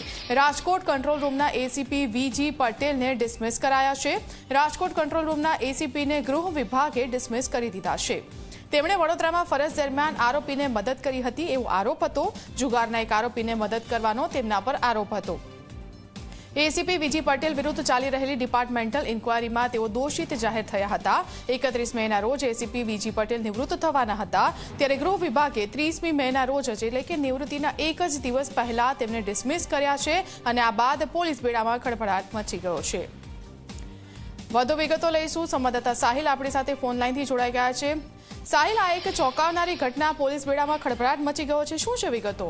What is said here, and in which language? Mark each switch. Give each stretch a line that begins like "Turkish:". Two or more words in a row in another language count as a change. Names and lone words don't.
Gujarati: રાજકોટ
English: control roomના
Gujarati: એસીપી વીજી પટેલને ડિસમિસ કરાયા છે। રાજકોટ
English: control roomના
Gujarati: એસીપીને ગૃહ વિભાગે ડિસમિસ કરી દીધા છે। તેમણે વડોદરામાં ફરજ દરમિયાન આરોપીને મદદ કરી હતી એવો આરોપ હતો। જુગારના એક આરોપીને મદદ કરવાનો તેમના પર આરોપ હતો। એસીપી વીજી પટેલ વિરુદ્ધ ચાલી રહેલી
English: departmental inquiryમાં
Gujarati: તેઓ દોષિત જાહેર થયા હતા। 31 મેના રોજ એસીપી વીજી પટેલ નિવૃત્ત થવાના હતા, ત્યારે ગૃહ વિભાગે 30 મેના રોજ એટલે કે નિવૃત્તિના એક જ દિવસ પહેલા તેમને ડિસમિસ કર્યા છે અને આ બાદ પોલીસ બેડામાં ખળભળાટ મચી ગયો છે। વધુ વિગતો લઈશું। સંવાદદાતા સાહિલ આપણી સાથે
English: phone lineથી
Gujarati: જોડાઈ ગયા છે। સાહિલ, આ એક ચોંકાવનારી ઘટના પોલીસ બેડામાં ખળભળાટ મચી ગયો છે, શું છે વિગતો?